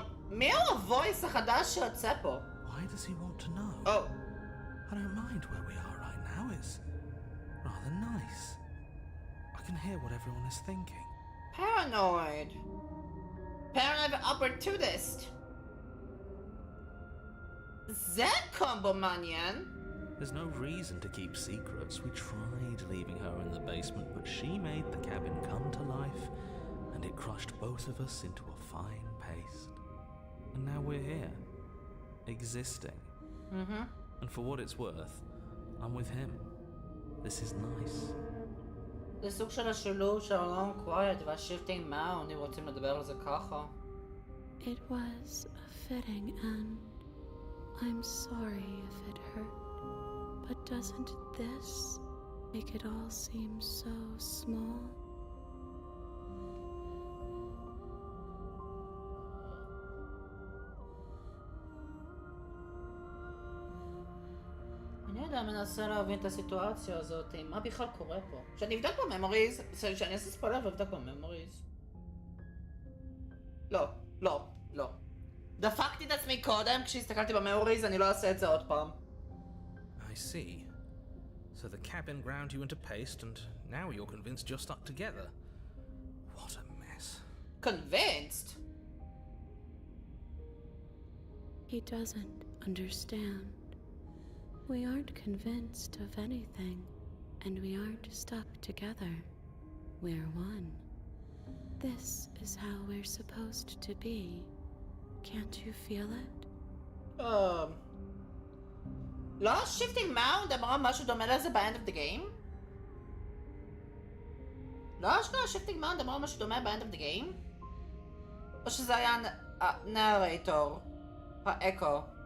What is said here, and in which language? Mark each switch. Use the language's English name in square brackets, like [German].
[Hebrew] מי הוא הוויס החדש שיוצא פה? [English] Why does he want to know? Oh. I don't mind where we are right now. It's rather nice. I can hear what everyone is thinking. Paranoid. Paranoid opportunist. [Hebrew] זה קומבו מעניין. [English] There's no reason to keep secrets. We tried leaving her in the basement, but she made the cabin come to life, and it crushed both of us into a fine paste. And now we're here, existing. And for what it's worth, I'm with him. This is nice. [Hebrew] זה סוג של השילוב של הלונג קווייט והשיפטינג מאונד, אם רוצים לדבר על זה ככה. [English] It was a fitting end. I'm sorry if it hurt, but doesn't this make it all seem so small? [Hebrew] אני יודע, מנסה להבין את הסיטואציה הזאת, מה בכלל קורה פה. שאני אבדק בממוריז, שאני אעשה ספוילר ואבדק בממוריז. לא, לא, לא. דפקתי את עצמי קודם כשהסתכלתי בממוריז, אני לא אעשה את זה עוד פעם. [English] I see. So the cabin ground you into paste, and now you're convinced you're stuck together. What a mess. Convinced? He doesn't understand. We aren't convinced of anything, and we aren't stuck together. We're one. This is how we're supposed to be. Can't you feel it? [Hebrew] לא שיפטינג מאונד אמרה משהו דומה לזה ב- [English] end of the game? [Hebrew] לא אשכרה שיפטינג מאונד אמרה משהו דומה ב- [English] end of the game? [Hebrew] או שזה היה הנרייטור, האקו?